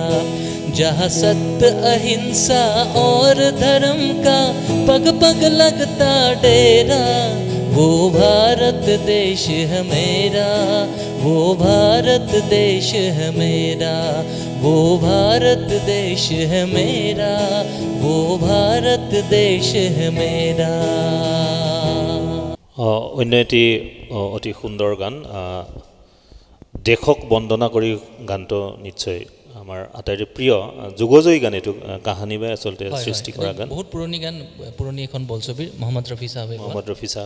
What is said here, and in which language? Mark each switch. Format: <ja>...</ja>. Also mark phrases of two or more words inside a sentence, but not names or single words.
<hi>जहाँ सत्य अहिंसा और धर्म का पग पग लगता डेरा, वो भारत देश है मेरा, वो भारत देश है मेरा, वो भारत देश है मेरा, वो भारत देश है मेरा।</hi> <as>অন্য এটি অতি সুন্দৰ গান, দেশক বন্দনা কৰি গানটো নিশ্চয় আমাৰ আটাইতকৈ প্ৰিয় যুগজয়ী গান। এইটো কাহানী বাই আচলতে সৃষ্টি কৰা গান, বহুত পুৰণি গান, পুৰণি এখন বোলছবিৰ মহম্মদ ৰফি চাহাবে</as>